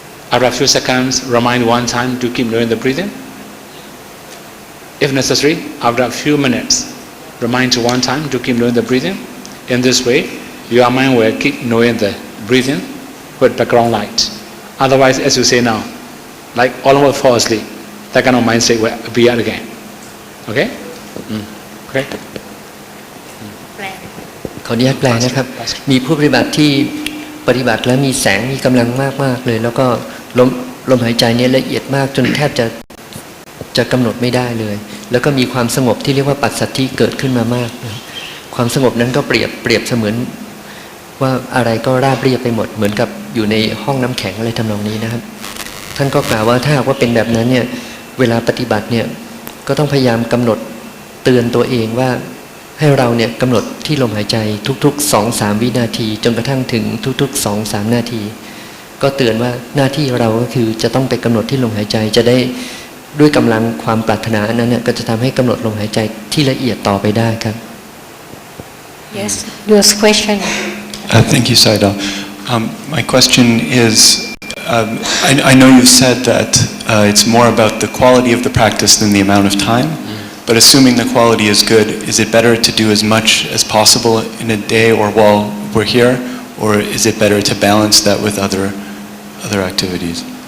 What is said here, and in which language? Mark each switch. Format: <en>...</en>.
<en>After a few seconds, remind one time to keep knowing the breathing. If necessary, after a few minutes, remind one time to keep knowing the breathing. In this way, your mind will keep knowing the breathing with background light. Otherwise, as you say now, like almost fall asleep, that kind of mind state will appear again. Okay? Okay?</en> <th>ขออนุญาตแปลนะครับ มีผู้ปฏิบัติที่ปฏิบัติแล้วมีแสงมีกำลังมากๆเลยแล้วก็ลมหายใจเนี่ยละเอียดมากจนแทบจะกำหนดไม่ได้เลยแล้วก็มีความสงบที่เรียกว่าปัสสัทธิเกิดขึ้นมามากนะความสงบนั้นก็เปรียบเสมือน ว่าอะไรก็ราบเรียบไปหมดเหมือนกับอยู่ในห้องน้ำแข็งอะไรทำนองนี้นะครับท่านก็กล่าวว่าถ้าหากว่าเป็นแบบนั้นเนี่ยเวลาปฏิบัติเนี่ยก็ต้องพยายามกำหนดเตือนตัวเองว่าให้เราเนี่ยกำหนดที่ลมหายใจทุกๆ 2-3 วินาทีจนกระทั่งถึงทุกๆ 2-3 นาทีก็เตือนว่าหน้าที่เราก็คือจะต้องไปกำหนดที่ลมหายใจจะได้ด้วยกำลังความปรารถนานั้นเนี่ยก็จะทำให้กำหนดลมหายใจที่ละเอียดต่อไปได้ครับ</th> <en>yes your question Thank you, Sayadaw. My question is, I know you've said that it's more about the quality of the practice than the amount of time, but assuming the quality is good, is it better to do as much as possible in a day or while we're here, or is it better to balance that with other activities?</en>